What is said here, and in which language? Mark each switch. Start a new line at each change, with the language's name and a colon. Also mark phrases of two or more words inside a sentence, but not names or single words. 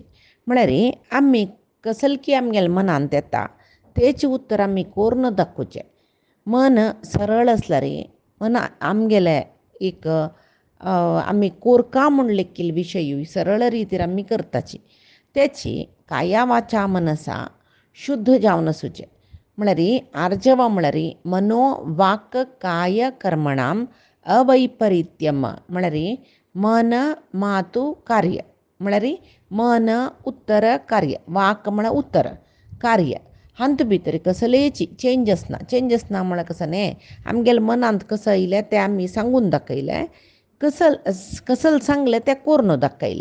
Konkani: म्हळ्यार आमी कसलकी आमगेल्या मनांत येता तेचें उत्तर आमी कोरून दाखोवचें. मन सरळ आसल्यार मन आमगेले एक आमी कोरका म्हण लेखिल्ले विशय सरळ रितीर आमी करताची. तेची
Sanskrit: काया वाचा मनसा
Konkani: शुद्ध जावन आसूचें. म्हळ्यार आर्जव म्हळ्यार
Sanskrit: मनो वाक काय कर्मणां अवैपरीत्यम.
Konkani: म्हळ्यार मन मातू कार्य म्हळ्यार मन उत्तर कार्य वाक म्हळ्यार उत्तर कार्य हांतू भितर कसलेची चेंजस ना म्हळ्यार कसं न्ही आमगेल्या मनांत कसं येयलें तें आमी सांगून दाखयलें, कसल सांगलें तें करून दाखयलें.